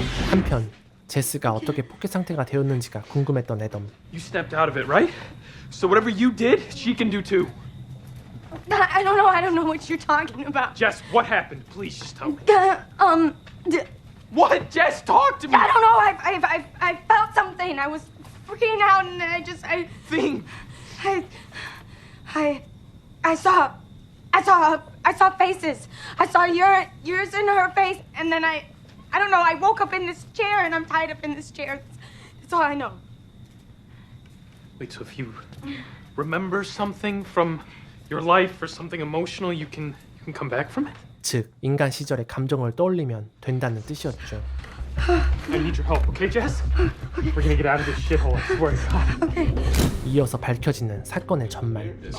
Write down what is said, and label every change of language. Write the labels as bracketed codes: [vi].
[ko] 한편 제스가 어떻게 포켓 상태가 되었는지가 궁금했던 애덤. [en] You stepped out of it, right? So whatever you did, she can do too. I don't know what you're talking about. Jess, what happened? Please just tell me. What? Jess, talk to me. I don't know. I felt something. I was freaking out, and then I saw faces. I saw yours in her face, and then I don't know. I woke up in this chair, and I'm tied up in this chair. That's all I know. Wait, so if you remember something from your life or something emotional, you can come back from it? [ko] 즉, 인간 시절의 감정을 떠올리면 된다는 뜻이었죠. [en] I need your help, okay, Jess? We're gonna get out of this shithole, I swear to God. [ko] 이어서 밝혀지는 사건의 전말.